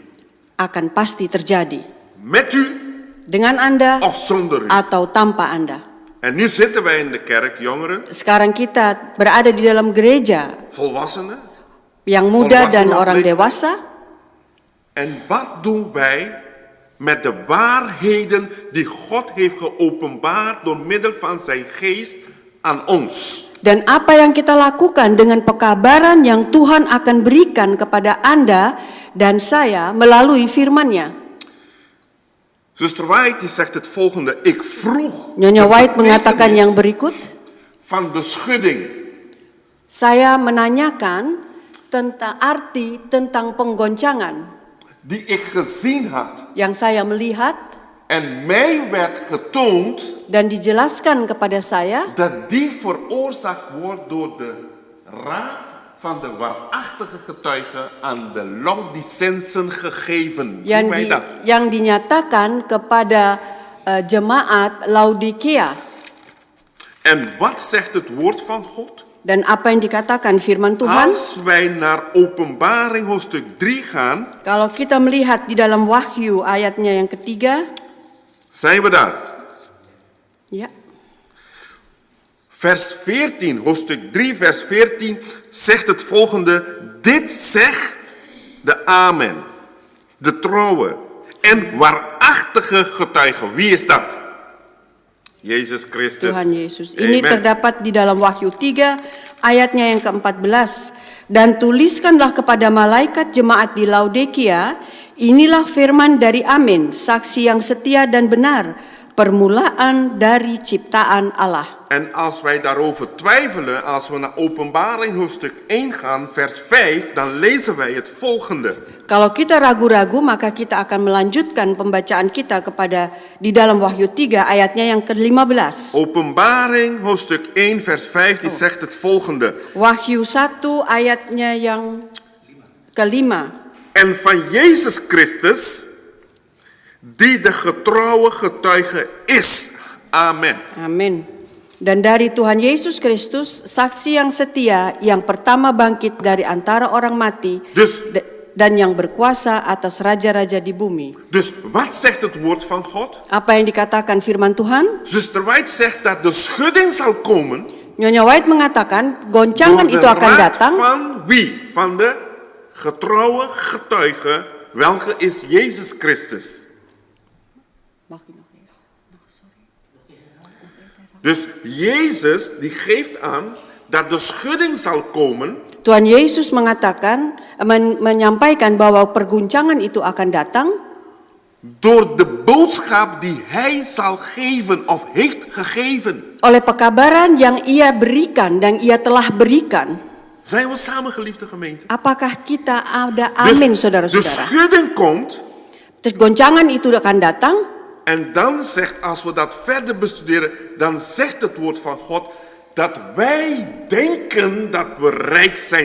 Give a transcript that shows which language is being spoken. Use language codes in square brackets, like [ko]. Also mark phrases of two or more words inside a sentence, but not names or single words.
[id] akan pasti terjadi. [nl] Met u [id] Dengan Anda [nl] of zonder u. [id] atau tanpa Anda. [nl] En nu zitten wij in de kerk, jongeren, [id] Sekarang kita berada di dalam gereja [nl] volwassenen. [id] yang muda [nl] Volwassenen [id] dan [nl] of [id] orang [nl] leeftijd. [id] dewasa. [nl] En wat doen wij met de waarheden die God heeft geopenbaard door middel van zijn geest aan ons? [id] Dan apa yang kita lakukan dengan pekabaran yang Tuhan akan berikan kepada Anda dan saya melalui firman-Nya. [nl] Zuster White die zegt het volgende. Ik vroeg [id] Nyonya [nl] de [id] White mengatakan yang [nl] betekenis [id] berikut. [nl] van de schudding. [id] Saya menanyakan tentang arti tentang penggoncangan [nl] Die ik gezien had. [id] yang saya melihat [nl] En mij werd getoond [id] dan dijelaskan kepada saya [nl] dat die veroorzaakt wordt door de raad van de waarachtige getuigen aan de Laodicensen gegeven. Zien wij dat? [id] yang dinyatakan kepada jemaat Laodikia. [nl] En wat zegt het woord van God? [id] Dan apa yang dikatakan firman Tuhan? [nl] Als wij naar Openbaring hoofdstuk 3 gaan, [id] Kalau kita melihat di dalam Wahyu ayatnya yang ketiga, [nl] zijn we daar. [id] ya, [nl] Vers 14, hoofdstuk 3, vers 14 zegt het volgende. Dit zegt de Amen, de trouwe en waarachtige getuige. Wie is dat? Jezus Christus. [id] Tuhan Yesus. Ini Amen. terdapat di dalam Wahyu 3 ayatnya yang ke-14. Dan tuliskanlah kepada malaikat jemaat di Laodikia, inilah firman dari Amin, saksi yang setia dan benar, permulaan dari ciptaan Allah. [nl] En als wij daarover twijfelen, als we naar Openbaring hoofdstuk 1 gaan, vers 5, dan lezen wij het volgende. [id] Kalau kita ragu-ragu, maka kita akan melanjutkan pembacaan kita kepada di dalam Wahyu 3 ayatnya yang ke-15. [nl] Openbaring hoofdstuk 1 vers 5 die zegt het volgende. [id] Wahyu 1 ayatnya yang ke-5. [nl] En van Jezus Christus, die de getrouwe getuige is. Amen. [id] Amin. Dan dari Tuhan Yesus Kristus, saksi yang setia, yang pertama bangkit dari antara orang mati, [nl] Dus [id] dan yang berkuasa atas raja-raja di bumi. [nl] Dus wat zegt het woord van God? [id] Apa yang dikatakan firman Tuhan? [nl] Zuster White zegt dat de schudding zal komen [id] Nyonya White mengatakan goncangan [nl] door de [id] itu akan [nl] raad [id] datang [nl] van wie? Van de getrouwe getuige, welke is Jezus Christus. Dus Jezus die geeft aan dat de schudding zal komen [id] Tuhan Yesus mengatakan, menyampaikan bahwa perguncangan itu akan datang [nl] door de boodschap die hij zal geven of heeft gegeven. [id] oleh pekabaran yang ia berikan dan ia telah berikan. [nl] Zijn we samen, geliefde gemeente? [id] Apakah kita ada amin, [nl] de [id] saudara-saudara? [nl] schudding komt [id] Terus goncangan itu akan datang. [nl] en dan zegt, als we dat verder bestuderen, dan zegt het woord van God dat wij denken dat we rijk zijn.